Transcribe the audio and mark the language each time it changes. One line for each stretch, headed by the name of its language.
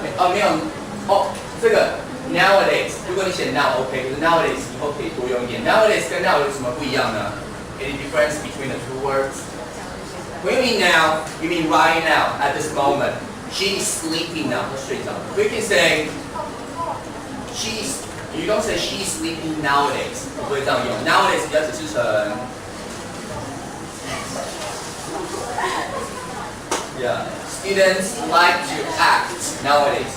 Chinese: 没有哦，这个 nowadays， 如果你写 now OK， 可是 nowadays 以后可以多用一点。
English: nowadays
Chinese: 跟 now 有什么不一样呢
English: ？Any difference between the two words? When you mean now, you mean right now, at this moment. She is sleeping now.
Chinese: 她睡着了。
English: We can say you don't say she's sleeping nowadays，
Chinese: 不会这样用。 nowadays 比较解释成 Yeah.
English: Students like to act nowadays.